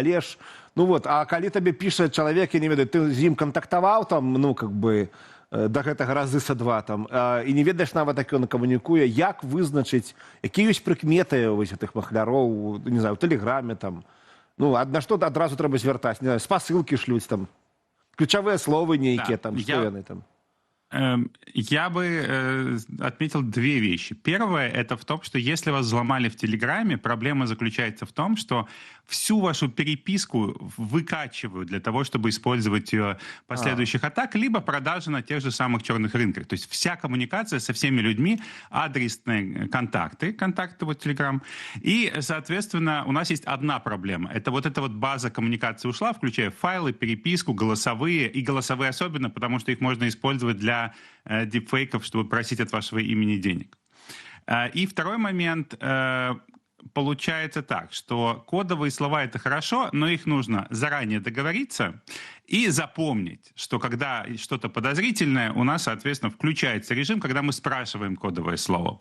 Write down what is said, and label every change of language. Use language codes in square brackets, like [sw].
[be] Але ж, а калі табе піша чалавек, я не ведаю, ты з ім кантактаваў там, да гэтага разы са два там, і не ведаеш нават, як ён камунікуе, як вызначыць, якія ёсць прыкметы вось гэтых махляроў, не знаю, у тэлеграме там. На што адразу трэба звяртаць, не знаю, спасылкі шлюць там, ключавыя словы нейкія там, што яны там. [ru] Я бы отметил две вещи. Первое, это в том, что если вас взломали в Телеграме, проблема заключается в том, что всю вашу переписку выкачивают для того, чтобы использовать ее в последующих атак, либо продажи на тех же самых черных рынках. То есть вся коммуникация со всеми людьми, адресные контакты вот Telegram. И, соответственно, у нас есть одна проблема. Это вот эта вот база коммуникации ушла, включая файлы, переписку, голосовые, и голосовые особенно, потому что их можно использовать для дипфейков, чтобы просить от вашего имени денег. И второй момент. Получается так, что кодовые слова — это хорошо, но их нужно заранее договориться и запомнить, что когда что-то подозрительное, у нас, соответственно, включается режим, когда мы спрашиваем кодовое слово.